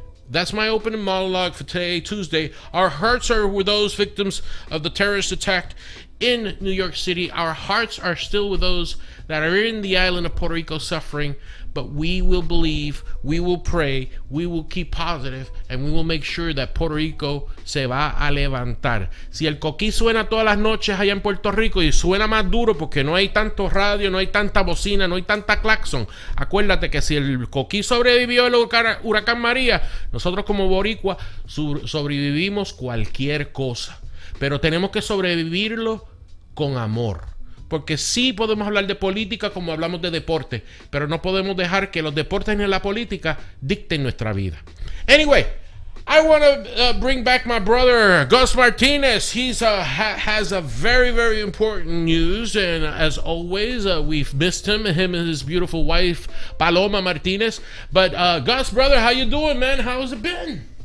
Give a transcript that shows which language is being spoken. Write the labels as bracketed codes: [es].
[en] That's my opening monologue for today, Tuesday. Our hearts are with those victims of the terrorist attack in New York City. Our hearts are still with those that are in the island of Puerto Rico suffering. But we will believe, we will pray, we will keep positive, and we will make sure that Puerto Rico [es] se va a levantar. Si el coquí suena todas las noches allá en Puerto Rico y suena más duro porque no hay tanto radio, no hay tanta bocina, no hay tanta claxon, acuérdate que si el coquí sobrevivió el huracán María, nosotros como boricua sobrevivimos cualquier cosa. Pero tenemos que sobrevivirlo con amor. Porque sí podemos hablar de política como hablamos de deporte, pero no podemos dejar que los deportes ni la política dicten nuestra vida. [en] Anyway, I want to bring back my brother, Guz Martinez. He's has a very, very important news, and as always, we've missed him and his beautiful wife, Paloma Martinez. But Guz, brother, how you doing, man? How's it been?